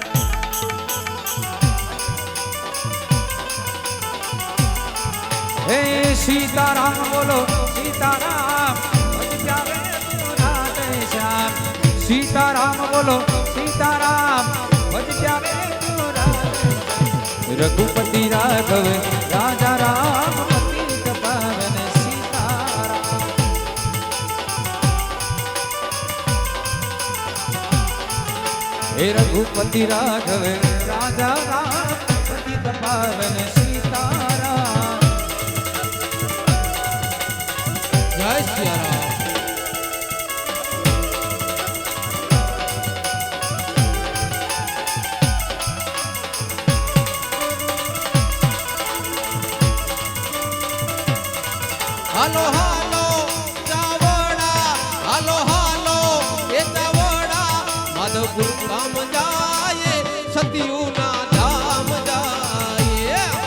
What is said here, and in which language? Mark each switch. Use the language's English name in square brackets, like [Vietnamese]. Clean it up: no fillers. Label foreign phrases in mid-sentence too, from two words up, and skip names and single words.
[Hindi] हे सीताराम बोलो सीताराम श्याम सीताराम बोलो सीताराम भज प्यारे रघुपति राघव राजा राम पतित पावन सीताराम हे रघुपति राघवे राजा राम पतित पावन सीताराम जय सियाराम [Gujarati] હાલો હાલો ચાવડા હાલો હાલો એ ચાવડા માધવપુર ગામ જાય સતિયુના ધામ જાય